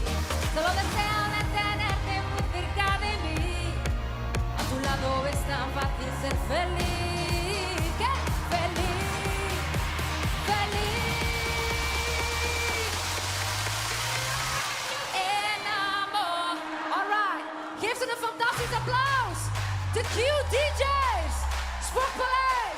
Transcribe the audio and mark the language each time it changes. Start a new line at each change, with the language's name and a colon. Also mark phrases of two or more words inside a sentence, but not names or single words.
Spanish: Solo deseo detenerte muy cerca de mí. A tu lado es tan fácil ser feliz. ¡Qué feliz! ¡Feliz! Enamor.
English: All right.
Dutch: Geef ze een fantastisch applaus. De Q-DJs. Sport Police.